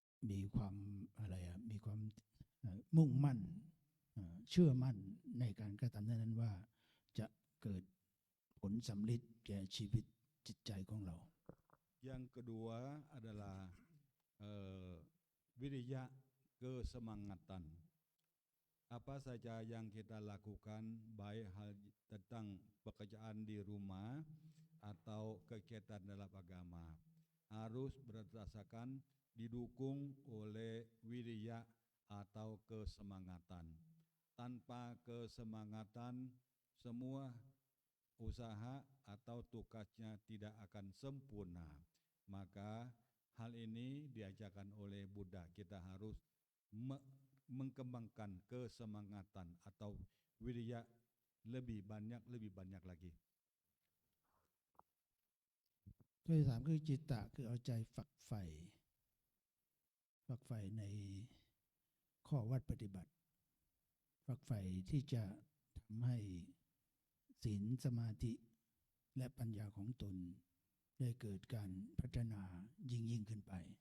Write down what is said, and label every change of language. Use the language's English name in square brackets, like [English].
[Thai] มีความอะไรมีความมุ่งมั่นเชื่อมั่นในการกระทำนั้นว่าจะเกิดผลสำเร็จแก่ชีวิตจิตใจของเรา [Indonesian] Yang kedua adalah wirya kesemangatan. Apa saja yang kita lakukan, baik hal tentang pekerjaan di rumah atau kegiatan dalam agama, harus berdasarkan didukung oleh wirya atau kesemangatan. Tanpa kesemangatan, semua usaha atau tugasnya tidak akan sempurna. Maka hal ini diajarkan oleh Buddha, kita harus mengembangkan kesemangatan atau wirya lebih banyak lagi. [Thai] ข้อที่ 3คือจิตตะคือเอาใจฝักใฝ่ในข้อวัดปฏิบัติฝักใฝ่ที่จะทำให้ศีลสมาธิและปัญญาของตนได้เกิดการพัฒนายิ่งขึ้นไป